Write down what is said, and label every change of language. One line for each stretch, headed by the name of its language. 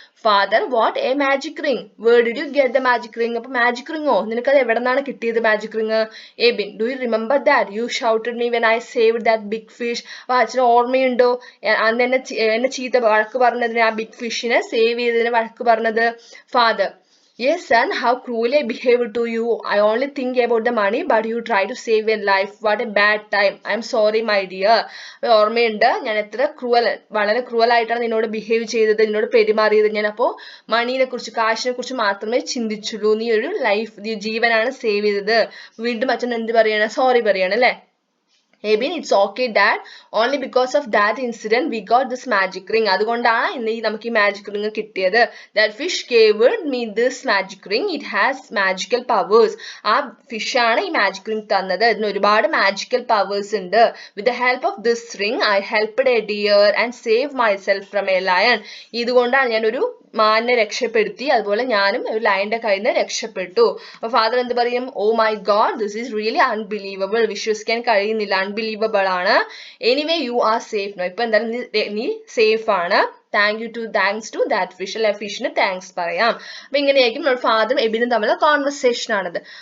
English: Father what a magic ring, where did you get the magic ring.
Malayalam: അപ്പൊ magic Ringo, നിനക്കത് എവിടെ നിന്നാണ് കിട്ടിയത് magic ring.
English: Ebin do you remember that you shouted me when I saved that big fish.
Malayalam: അപ്പൊ അച്ഛന് ഓർമ്മയുണ്ടോ, അന്ന് എന്നെ ചീത്ത വഴക്ക് പറഞ്ഞതിന്, ആ ബിഗ് ഫിഷിനെ സേവ് ചെയ്തതിന് വഴക്ക് പറഞ്ഞത്.
English: Father yes son, how cruelly I behaved to you. I only think about the money but you try to save your life. What a bad time. I am sorry my dear.
Malayalam: ഓർമ്മയുണ്ട്, ഞാൻ എത്ര വളരെ cruel ആയിട്ടാണ് നിന്നോട് behave ചെയ്തത്, നിന്നോട് പെരുമാറിയത്. ഞാൻ അപ്പോ മണീനെ കുറിച്ച്, കാശിനെ കുറിച്ച് മാത്രമേ ചിന്തിച്ചുള്ളൂ. നീ ഒരു ജീവനാണ് സേവ് ചെയ്തത്. വീണ്ടും അച്ഛൻ എന്ത് പറയാണ്, സോറി പറയാണ് അല്ലെ.
English: Ebin, it's okay dad, only because of that incident we got this magic ring.
Malayalam: അതുകൊണ്ടാണ് ഇന്ന് നമുക്ക് ഈ മാജിക് റിംഗ് കിട്ടിയത്.
English: That fish gave me this magic ring, it has magical powers.
Malayalam: ആ ഫിഷ് ആണ് ഈ മാജിക് റിംഗ് തന്നത്, ഇതിന് ഒരുപാട് മാജിക്കൽ പവേഴ്സ് ഉണ്ട്.
English: With the help of this ring I helped a deer and saved myself from a lion.
Malayalam: ഇതുകൊണ്ടാണ് ഞാൻ ഒരു മാനിനെ രക്ഷപ്പെടുത്തി, അതുപോലെ ഞാനും ഒരു ലയന്റെ കയ്യിൽ നിന്ന് രക്ഷപ്പെട്ടു. അപ്പൊ ഫാദർ എന്ത് പറയും,
English: oh my god this is really unbelievable,
Malayalam: വിശ്വസിക്കാൻ കഴിയുന്നില്ല, അൺബിലീവബിൾ ആണ്.
English: anyway you are safe no,
Malayalam: ഇപ്പൊ എന്തായാലും നീ സേഫ് ആണ്.
English: thanks to that fish,
Malayalam: അല്ലെ ഫിഷിന് താങ്ക്സ് പറയാം. അപ്പൊ ഇങ്ങനെയായിരിക്കും നമ്മുടെ ഫാദറും എബിനും തമ്മിലുള്ള കോൺവെർസേഷൻ ആണത്.